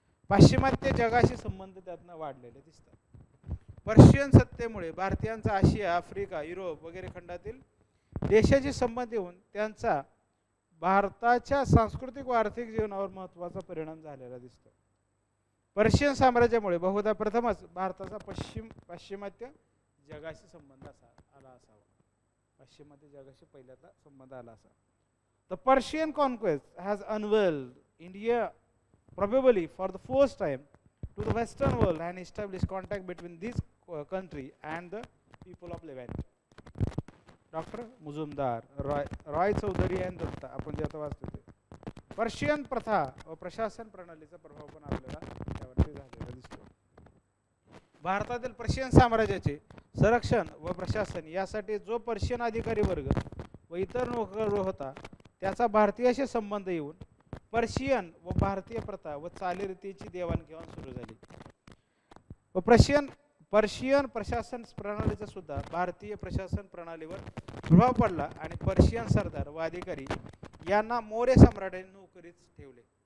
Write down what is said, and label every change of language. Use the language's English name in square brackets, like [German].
[Marathi] पाश्चिमात्य जगाशी संबंध त्यातनं वाढलेले दिसतात. पर्शियन सत्तेमुळे भारतीयांचा आशिया, आफ्रिका, युरोप वगैरे खंडातील देशाशी संबंध येऊन त्यांचा भारताच्या सांस्कृतिक व आर्थिक जीवनावर महत्त्वाचा परिणाम झालेला दिसतो. पर्शियन साम्राज्यामुळे बहुधा प्रथमच भारताचा पाश्चिमात्य जगाशी संबंध आला असावा. पाश्चिमात्य जगाशी पहिल्यांदा संबंध आला असावा. [English] The Persian conquest has unveiled India probably for the first time to the Western world and established contact between this country and the people of Levant. [Marathi] Doctor Mujumdar, Roy Chaudhari आणि दत्ता आपण जे आता वाचतो ते पर्शियन प्रथा व प्रशासन प्रणालीचा प्रभाव पण आपल्याला त्यावरती झालेला दिसतो. भारतातील पर्शियन साम्राज्याचे संरक्षण व प्रशासन यासाठी जो पर्शियन अधिकारी वर्ग व इतर नोकर होता त्याचा भारतीयाशी संबंध येऊन पर्शियन व भारतीय प्रथा व चालीरीतीची देवाणघेवाण सुरू झाली व पर्शियन प्रशासन प्रणालीचा सुद्धा भारतीय प्रशासन प्रणालीवर प्रभाव पडला आणि पर्शियन सरदार व अधिकारी यांना मौर्य सम्राटांनी नोकरीत ठेवले.